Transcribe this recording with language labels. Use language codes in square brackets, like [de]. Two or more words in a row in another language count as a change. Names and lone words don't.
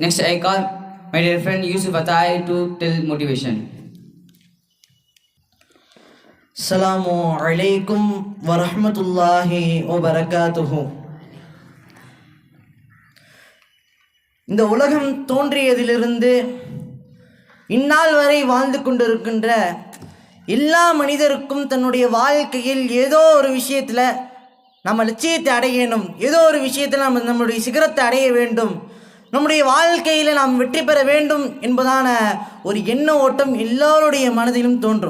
[en] I call my dear friend Yusuf Atai to tell motivation. [ar] السلام عليكم ورحمة الله وبركاته. [ta] இந்த உலகம் தோன்றியதிலிருந்து இந்நாள் வரை வாழ்ந்து கொண்டிருக்கின்ற எல்லா மனிதருக்கும் தன்னுடைய வாழ்க்கையில் ஏதோ ஒரு விஷயத்தில் நம்ம லட்சியத்தை அடையணும், ஏதோ ஒரு விஷயத்தில் நம்முடைய சிகரத்தை அடைய வேண்டும், நம்முடைய வாழ்க்கையில் நாம் வெற்றி பெற வேண்டும் என்பதான ஒரு எண்ண ஓட்டம் எல்லோருடைய மனதிலும் தோன்றும்.